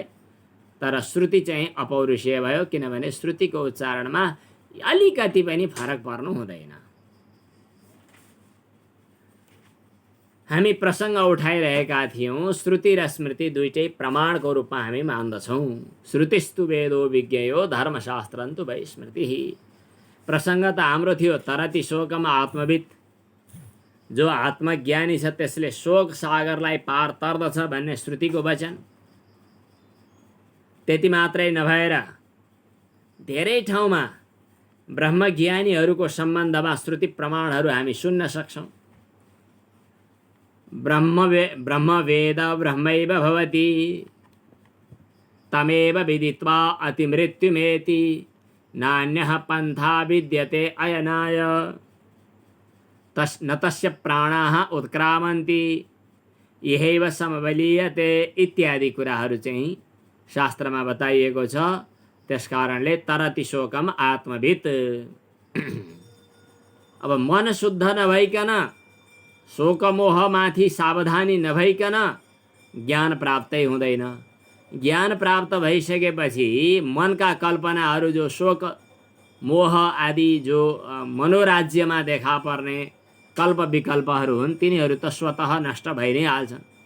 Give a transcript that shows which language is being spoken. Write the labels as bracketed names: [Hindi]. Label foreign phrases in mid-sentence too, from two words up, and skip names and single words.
[Nepali] तर श्रुति चाहिँ अपौरुषेय भयो, किनभने श्रुतिको उच्चारणमा अलिकति पनि फरक पर्नु हुँदैन। हामी प्रसङ्ग उठाइरहेका थियौँ, श्रुति र स्मृति दुईटै प्रमाणको रूपमा हामी मान्दछौँ। [Sanskrit] श्रुतिस्तु वेदो विज्ञेयो धर्मशास्त्रन्तु वै स्मृतिः। [Nepali] प्रसङ्ग त हाम्रो थियो [Sanskrit] तरति शोकम आत्मवित्। [Nepali] जो आत्मज्ञानी छ त्यसले शोक सागरलाई पार तर्दछ भन्ने श्रुतिको वचन। त्यति मात्रै नभएर धेरै ठाउँमा ब्रह्मज्ञानीहरूको सम्बन्धमा श्रुति प्रमाणहरू हामी सुन्न सक्छौँ। [Sanskrit] ब्रह्मवेद ब्रह्मैव भवति तमेव विदित्वा अतिमृत्युमेति नान्यः पन्था विद्यते अयनाय न तस्य प्राणाः उत्क्रामन्ति यहैव समबलीयते [Nepali] इत्यादि कुराहरू चाहिँ शास्त्रमा बताइएको छ। [Sanskrit] त्यसकारणले तरति शोकम आत्मवित्। [Nepali] अब मन शुद्ध नभइकन, शोकमोहमाथि सावधानी नभइकन ज्ञान प्राप्तै हुँदैन। ज्ञान प्राप्त भइसकेपछि मनका कल्पनाहरू, जो शोक मोह आदि जो मनोराज्यमा देखा पर्ने कल्प विकल्पहरू हुन्, तिनीहरू त स्वतः नष्ट भइ नै हाल्छन्।